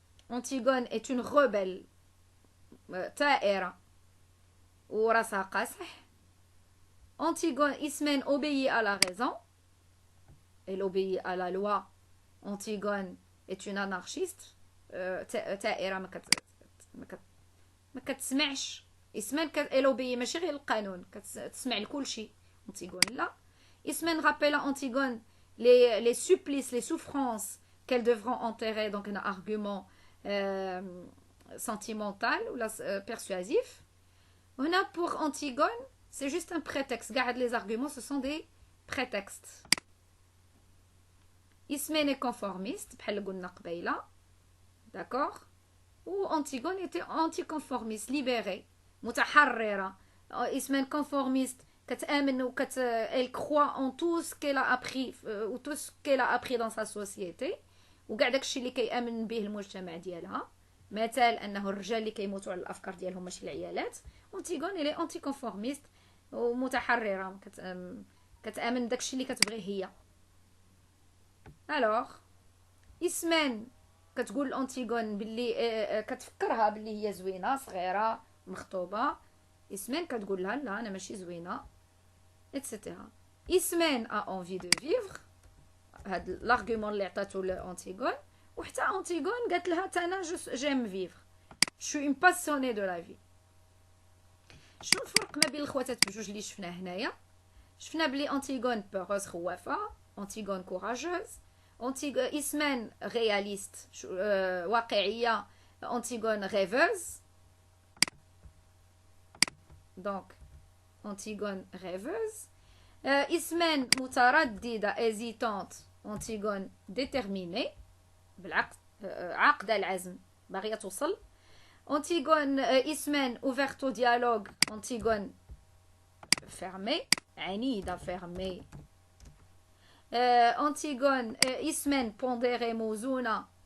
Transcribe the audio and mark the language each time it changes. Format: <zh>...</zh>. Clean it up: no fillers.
<fr>Antigone est une rebelle.</fr> <ar>تائرة وراسها قاصح.</ar> <fr>Antigone, Ismène obéit à la raison. Elle obéit à la loi. Antigone est une anarchiste.</fr> <ar>تائرة ما كتسمعش. Ismène</ar> <fr>elle obéit</fr> <ar>ماشي غير القانون كتسمع لكل شيء.</ar> <fr>Antigone là. Ismène rappelle à Antigone les supplices, les souffrances qu'elles devront enterrer. Donc un argument sentimental ou persuasif. On a pour Antigone, c'est juste un prétexte. Garde les arguments, ce sont des prétextes. Ismène est conformiste,</fr> <ar>بحال قلنا قبيله.</ar> <fr>D'accord? Ou Antigone était anticonformiste, libérée, متحررة. Ismène conformiste, elle croit en tout ce qu'elle a appris ou tout ce qu'elle a appris dans sa société.</fr> <ar>وكاع داكشي اللي كيامن به المجتمع ديالها. مثال انه الرجال اللي كيموتوا على الافكار ديالهم ماشي العيالات. Antigone</ar> <fr>elle est anticonformiste</fr> <ar>ومتحررة كتامن داكشي اللي كتبغيه هي.</ar> <fr>alors</fr> <ar>Ismène كتقول لأنتيغون باللي كتفكرها باللي هي زوينه صغيره مخطوبه. Ismène كتقول لها لا انا ماشي زوينه etc.</ar> <fr>Ismène a envie de vivre.</fr> <ar>هاد</ar> <fr>l'argument</fr> <ar>اللي عطاتو لأنتيغون وحتى أنتيغون قالت لها انا</ar> <fr>j'aime vivre. je suis une passionnée de la vie.</fr> <ar>شنو الفرق ما بين الخواتات بجوج اللي شفناه هنايا؟ شفنا بلي أنتيغون بوغوز خوافه.</ar> <fr>Antigone courageuse. Ismène réaliste, واقعية. Antigone rêveuse. Donc, Antigone rêveuse. Ismène مترددة, hésitante. Antigone déterminée.</fr> <ar>بالعقد عقد العزم باغية توصل.</ar> <fr>Antigone, Ismène ouverte au dialogue. Antigone fermée, عنيدة fermée. Antigone, Ismène pondérée موزونة.</fr>